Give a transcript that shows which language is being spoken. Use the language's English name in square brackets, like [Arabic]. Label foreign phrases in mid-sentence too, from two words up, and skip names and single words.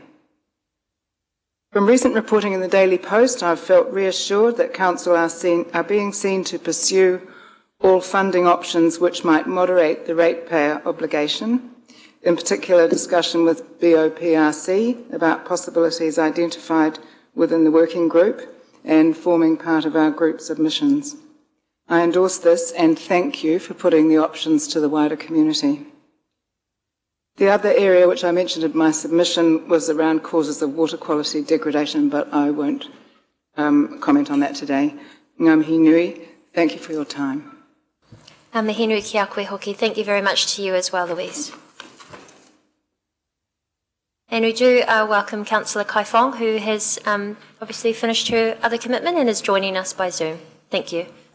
[English] From recent reporting in the Daily Post, I've felt reassured that Council are being seen to pursue all funding options which might moderate the ratepayer obligation, in particular discussion with BOPRC about possibilities identified within the working group and forming part of our group submissions. I endorse this and thank you for putting the options to the wider community. The other area which I mentioned in my submission was around causes of water quality degradation, but I won't comment on that today. [Māori] Ngā mihi nui, [English] thank you for your time. [Māori] Ngā mihi nui ki a koe hoki. [English] Thank you very much to you as well, Louise. And we do welcome Councillor Kai Fong, who has obviously finished her other commitment and is joining us by Zoom. Thank you.